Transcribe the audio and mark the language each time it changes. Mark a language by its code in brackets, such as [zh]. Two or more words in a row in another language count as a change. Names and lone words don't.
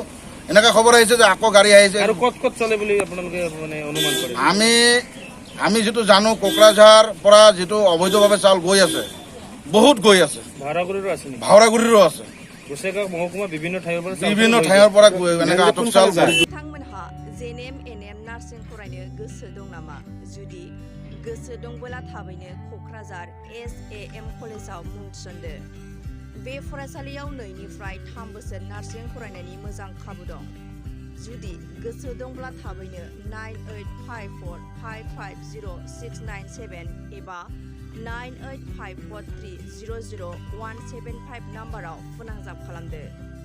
[as] এনেকুৱা খবৰ আহিছে যে আকৌ গাড়ী আহিছে। আৰু ক'ত চলে বুলি আপোনালোকে মানে অনুমান কৰে? আমি যিটো জানো কোকৰাঝাৰ পৰা যিটো অবৈধভাৱে চাউল গৈ আছে বহুত গৈ আছে। ভাওৰাগুৰিৰো আছে। মহকুমা বিভিন্ন ঠাইৰ পৰা এনেকুৱা আটক চাউল [brx] बिथांमोनहा NBNN नार्सिं फरायनो गोसो दं नामा? जुदि गोसो दंबोला थाबैनो क'क्राझार SAM कलेजाव मुं थिसनदो। बे फरायसालियाव 2निफ्राय 3 बोसोर नार्सिं फरायनायनि मोजां खाबु दं। जुदि गोसो दंब्ला थाबैनो 9854550697 एबा 9854300175 नाम्बाराव फोनांजाब खालामदो।